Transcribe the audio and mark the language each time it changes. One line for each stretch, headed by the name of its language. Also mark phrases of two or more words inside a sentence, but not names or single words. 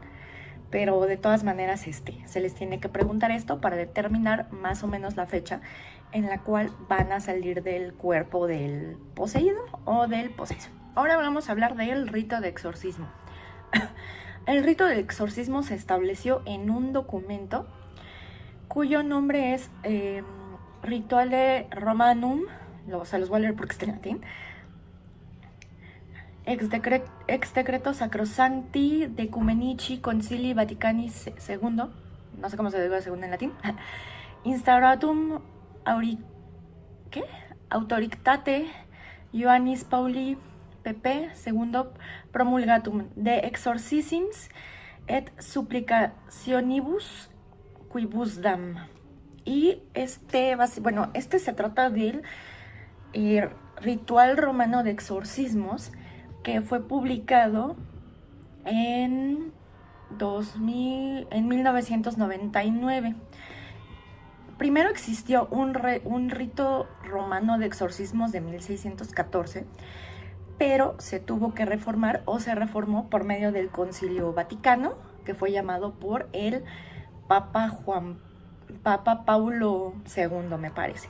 Spanish: Pero de todas maneras, se les tiene que preguntar esto para determinar más o menos la fecha en la cual van a salir del cuerpo del poseído o del poseso. Ahora vamos a hablar del rito de exorcismo. El rito de exorcismo se estableció en un documento cuyo nombre es Rituale Romanum, se los voy a leer porque está en latín,
Latin: ex decreto sacrosancti decumenici concilii Vaticani II,
Spanish: no sé cómo se dice segundo en latín,
Latin: instauratum autoritate Ioannis Pauli pp. Segundo promulgatum de exorcisms et supplicationibus quibusdam.
Spanish: Y este se trata del ritual romano de exorcismos que fue publicado en 1999. Primero existió un rito romano de exorcismos de 1614, pero se tuvo que reformar o se reformó por medio del Concilio Vaticano, que fue llamado por el Papa Paulo II, me parece.